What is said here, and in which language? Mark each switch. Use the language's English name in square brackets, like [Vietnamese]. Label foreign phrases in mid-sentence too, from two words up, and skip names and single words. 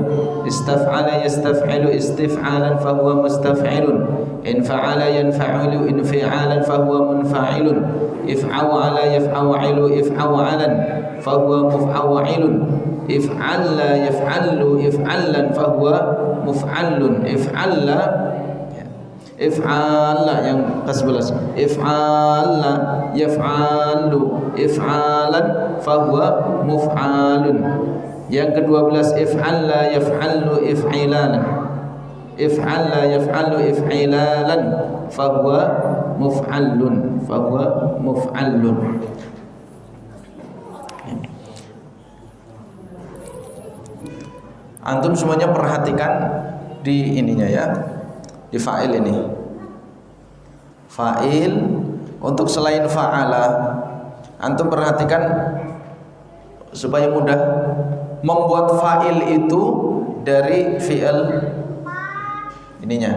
[Arabic] استفعل يستفعل استفعالا فهو مستفعل. انفعل ينفعل انفعالا فهو منفعل. افعوعل يفعوعل افعوعالا فهو مفعوعل. افعلّ يفعلّ افعلالا فهو مفعلّ. [Indonesian] If'ala yang ke-11. [Arabic] افعال يفعال افعالا فهو مفعال. [Indonesian] Yang ke-12 [Arabic] افعال يفعال افعيلالا. افعال يفعال افعيلالا فهو مفعلّ. [Indonesian] Antum semuanya perhatikan di ininya ya. Di fa'il ini. Fa'il untuk selain fa'ala antum perhatikan supaya mudah membuat fa'il itu dari fi'il ininya.